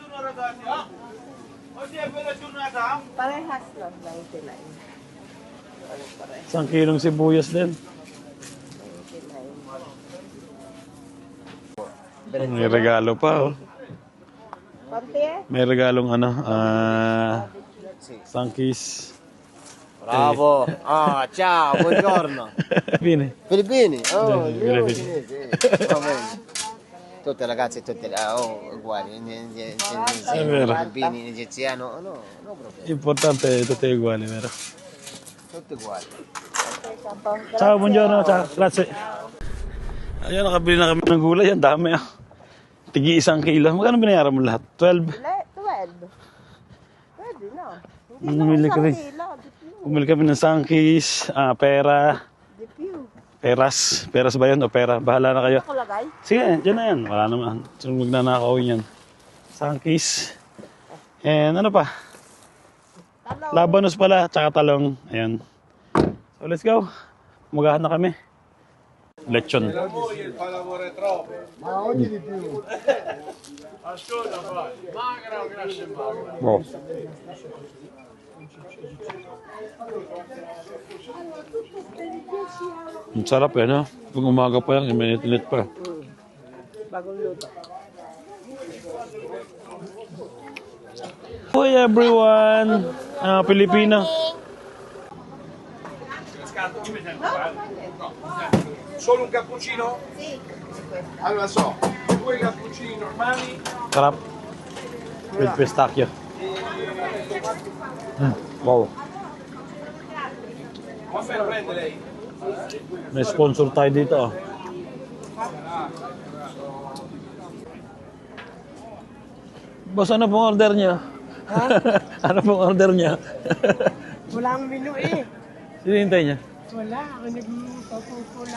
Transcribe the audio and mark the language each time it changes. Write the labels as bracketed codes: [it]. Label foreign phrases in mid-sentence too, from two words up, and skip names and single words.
[tl] Parehas lang, 99. 1 kilong sibuyas din. May regalo pa, oh. Konti May regalong Sankis. [it] Bravo. Ah, ciao, buongiorno. Bene. Filippini? Oh, Sì, io Filippini. cinese. Va bene. Tutte ragazze, tutte uguali. È vero. Filippini, egiziano, no, no proprio. Importante è tutte uguali, vero? Tutte uguali. Ciao, buongiorno. Ciao, grazie. [tl] Ayan, nakabili na kami ng gulay. Ang dami ah. Tigi 1 kilo. Magkano binayaran mo lahat? 12? 12. Pwede na. Bumili kami. Bumili kami ng Sankis, pera. Peras. Peras ba yun o pera? Bahala na kayo. Ako lagay? Sige, dyan na yan. Wala naman. So, magnanakaw yan. Sankis. And ano pa? Labanos pala, tsaka talong. Ayan. [en] So, let's go. [tl] Magahan na kami. Lechon. Wow. Ang sarap eh, no? Pag umaga pa yan, minute pa. Bagong luto. [en] Hi everyone! [tl] Pilipino. [it] Solo un cappuccino? Sì. Allora so, 2 cappuccini normali. [tl] Sarap. [en] With pistachio. Wow. [it] Caffè lo prende lei? [tl] May sponsor tayo dito. Oh. Boss, ano pong order niya? Ha? Ano pong order niya? Wala ang menu eh. Sino hintay niya? Wala. Ako nagpupula.